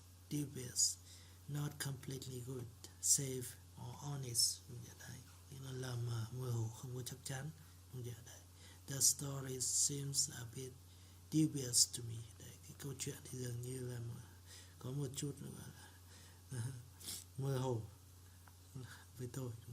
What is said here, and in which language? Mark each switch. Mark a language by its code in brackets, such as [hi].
[en] Dubious, not completely good, safe or honest. [vi] Nghĩa là lờ mờ, mơ hồ, không có chắc chắn. [en] The story seems a bit dubious to me. [vi] Đấy, cái câu chuyện thì dường như là có một chút nữa mơ hồ với tôi.